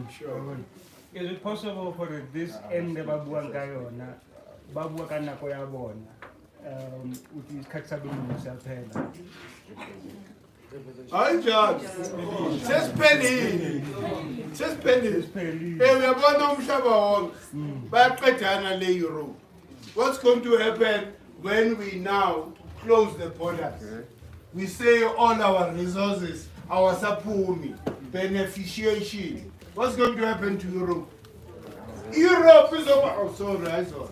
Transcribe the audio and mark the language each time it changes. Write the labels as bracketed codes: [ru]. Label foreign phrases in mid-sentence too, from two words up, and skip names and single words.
[en] Is it possible for this end [st] ba buang ka yona ba bua ka nako ya bona [zu] uthi isikhathi sabona phela? Hayi njalo. Sesiphelile. Uyabona umhlaba wonke bayaqedana le-Europe. [en] What's going to happen when we now close the borders? We say all our resources, our sapumi, beneficiation. What's going to happen to Europe? Europe is over.